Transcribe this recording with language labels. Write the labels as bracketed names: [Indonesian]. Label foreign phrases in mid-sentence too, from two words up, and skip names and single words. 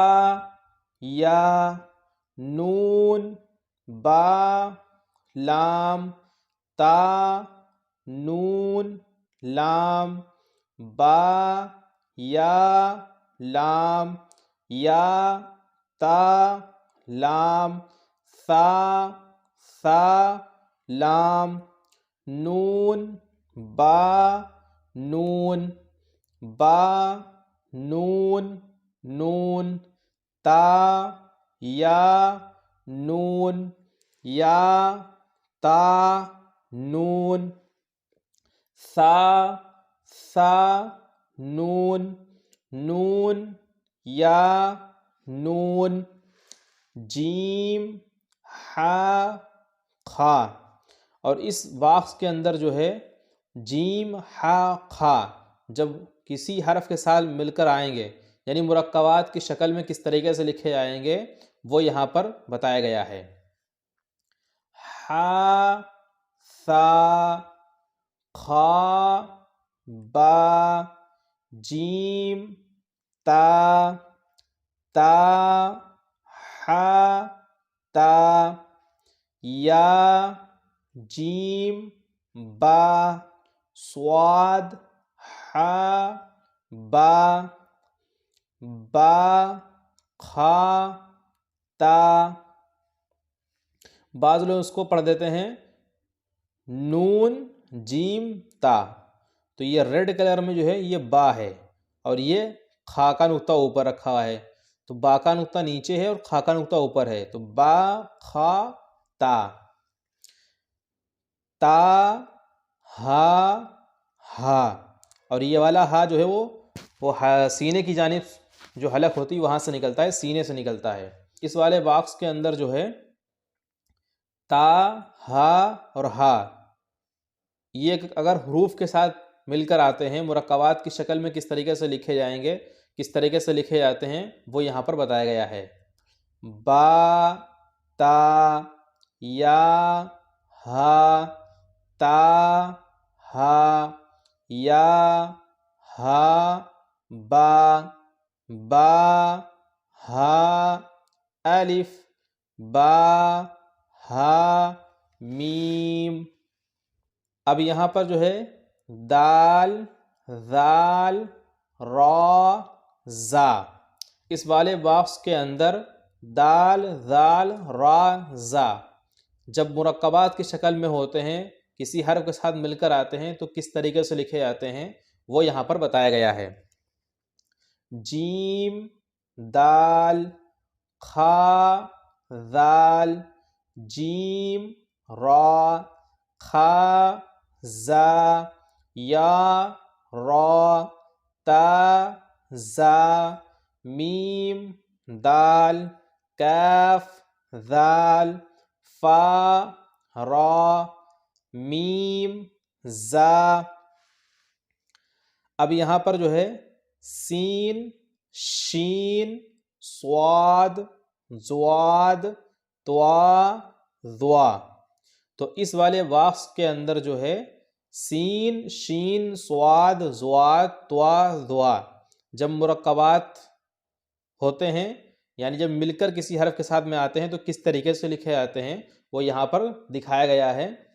[Arabic] یا نون با لام تا نون لام با یا لام یا تا لام سا لام نون با نون تا یا نون یا تا نون سا نون یا نون جیم ہا خا. [Urdu] اور اس باکس کے اندر جو ہے [Arabic] جیم ہا خا [Urdu] جب کسی حرف کے ساتھ مل کر آئیں گے یعنی مرکبات کی شکل میں کس طریقے سے لکھے جائیں گے وہ یہاں پر بتایا گیا ہے. [Arabic] ہا سا خا با جیم تا ہا تا یا جیم با صاد ہا با خا تا. [Urdu] بعض لوگ اس کو پڑھ دیتے ہیں [Arabic] نون جیم تا، [Urdu] تو یہ ریڈ کلر میں جو ہے یہ با ہے اور یہ خا کا نقطہ اوپر رکھا ہوا ہے، تو با کا نقطہ نیچے ہے اور خا کا نقطہ اوپر ہے، تو [Arabic] با خا تا. تا ہا [Urdu] اور یہ والا ہا جو ہے وہ سینے کی جانب جو حلق ہوتی ہے وہاں سے نکلتا ہے، سینے سے نکلتا ہے. اس والے باکس کے اندر جو ہے [Arabic] تا ہا [Urdu] اور ہا یہ اگر حروف کے ساتھ مل کر آتے ہیں مرکبات کی شکل میں کس طریقے سے لکھے جائیں گے، کس طریقے سے لکھے جاتے ہیں وہ یہاں پر بتایا گیا ہے. [Arabic] با تا یا ہا تا ہا یا ہا با ہا الف با ہا میم. [Urdu] اب یہاں پر جو ہے [Arabic] دال ذال را زا، [Urdu] اس والے باکس کے اندر [Arabic] دال ذال را زا [Urdu] جب مرکبات کی شکل میں ہوتے ہیں کسی حرف کے ساتھ مل کر آتے ہیں تو کس طریقے سے لکھے جاتے ہیں وہ یہاں پر بتایا گیا ہے. [Arabic] جیم دال خا ذال جیم را خا زا یا را تا زا میم دال کاف ذال فا را میم زا. [Urdu] اب یہاں پر جو ہے [Arabic] سین شین صاد ضاد طوا ضوا، [Urdu] تو اس والے باکس کے اندر جو ہے [Arabic] سین شین صاد ضاد طوا ضوا [Urdu] جب مرکبات ہوتے ہیں یعنی جب مل کر کسی حرف کے ساتھ میں آتے ہیں تو کس طریقے سے لکھے جاتے ہیں وہ یہاں پر دکھایا گیا ہے.